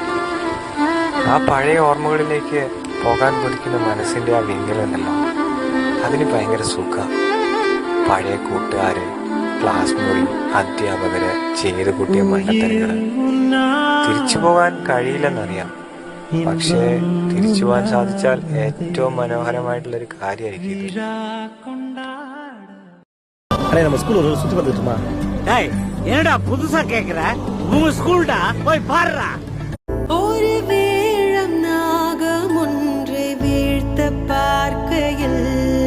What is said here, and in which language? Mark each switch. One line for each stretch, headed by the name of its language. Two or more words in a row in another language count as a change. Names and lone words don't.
Malayalam: ആ പഴയ ഓർമ്മകളിലേക്ക് പോകാൻ കൊതിക്കുന്ന മനസ്സിന്റെ ആ വിങ്ങലുണ്ടല്ലോ, അതിന് ഭയങ്കര സുഖ. പഴയ കൂട്ടുകാര്, ക്ലാസ് മുറി, അധ്യാപകര്, ചെയ്തു കൂട്ടിയ മണ്ടത്തരങ്ങള് തിരിച്ചു പോകാൻ കഴിയില്ലെന്നറിയാം. പക്ഷേ തിരിച്ചു പോകാൻ സാധിച്ചാൽ ഏറ്റവും മനോഹരമായിട്ടുള്ളൊരു കാര്യമായിരിക്കും ഇത്.
Tamil: நம்ம ஸ்கூல் ஒரு சுத்தி பார்த்துட்டுமா? டேய் என்னடா புதுசா கேக்குற? உங்க ஸ்கூல்டா போய் பாருடா. ஒரு வேளம் நாகம் ஒன்றை வீழ்த்த பார்க்கையில்